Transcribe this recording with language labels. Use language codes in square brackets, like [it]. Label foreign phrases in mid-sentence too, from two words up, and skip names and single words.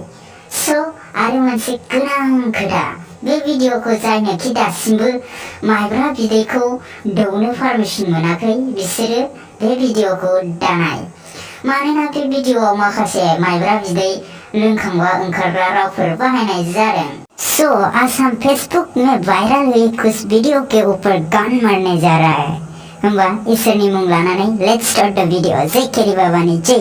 [brx] आरो मोनसे गोनां खोथा, बे भिडिअखौ जायनोखि दासिमबो माइब्रा बिदैखौ दौनो पारमिसन मोनाखै बिसोरो बे भिडिअखौ दानाय। मानोना बे भिडिअआव माखासे माइब्रा बिदै लोंखांबा ओंखारग्रा रावफोर बाहायनाय जादों। [hi] आसाम फेसबुक में वायरल हुई कुछ वीडियो के ऊपर गन मारने जा रहा है। [brx] होमबा इसोरनि मुं लानानै [en] let's start the video. [brx] जय केरी बाबानि जय।